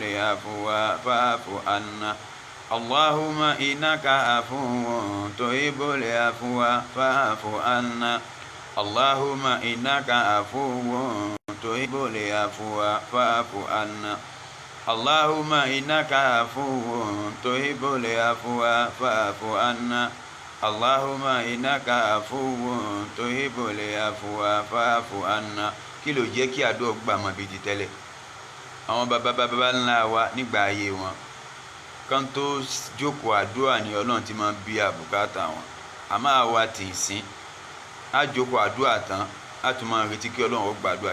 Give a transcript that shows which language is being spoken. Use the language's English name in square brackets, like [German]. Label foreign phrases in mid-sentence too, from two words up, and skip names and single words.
[Arabic] العفو فاعف عنا اللهم إنك عفو تحب العفو فاعف عنا اللهم إنك عفو تحب العفو فاعف عنا اللهم إنك عفو تحب العفو فاعف عنا اللهم إنك عفو تحب العفو فاعف عنا. [Yoruba] Kí ló jẹ́ kí àdúrà gbà mọ́ bíi ti tẹ́lẹ̀? Àwọn bàbá ńlá wa nígbà ayé wọn kan tó jókòó àdúrà ni Ọlọ́run ti máa bí àbùkátà wọn. Àmọ́ àwa tì í sín á jókòó àdúrà tán á tún máa retí kí Ọlọ́run ó gbàdúrà.